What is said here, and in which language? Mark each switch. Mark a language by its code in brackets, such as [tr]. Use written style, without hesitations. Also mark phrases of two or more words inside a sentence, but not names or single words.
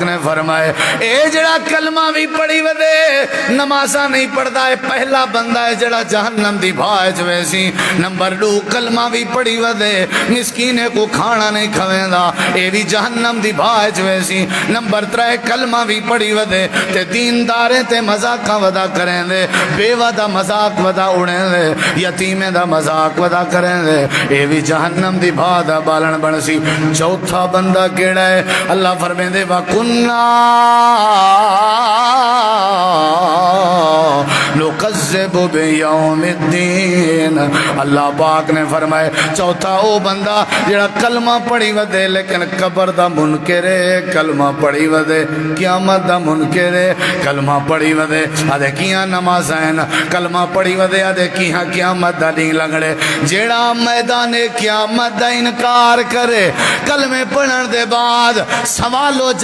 [skr] نے فرمائے اے جڑا کلمہ بھی پڑھی ودے نمازہ نہیں پڑھدا ہے پہلا بندہ ہے جڑا جہنم دی بھائے جویسی نمبر 2 کلمہ بھی پڑھی ودے مسکینے کو کھانا نہیں کھویندا اے بھی جہنم دی بھائی جویسی نمبر 3 کلمہ بھی پڑھی ودے تے دینداریں تے مذاقاں ودا کریں دے بیوہ دا مذاق ودا اڑیں دے یتیمیں دا مذاق ودا کریں دے اے بھی جہنم دی بھادا بالن بنسی چوتھا بندہ کیڑا ہے اللہ فرمیں دے وَكُنَّا [ar] نُقَذِّبُ بِيَوْمِ الدِّينِ اللہ پاک نے فرمائے چوتھا او بندہ جڑا کلمہ پڑھی ودے لیکن قبر دا منکرے کلمہ پڑھی ودے قیامت دا منکرے کلمہ پڑھی ودے آدھے کیاں [skr] نمازین کلمہ پڑھی ودے آدھے کیاں قیامت دا دین لگڑے جیڑا میدان قیامت دا انکار کرے کلمہ پڑھن دے بعد سوال و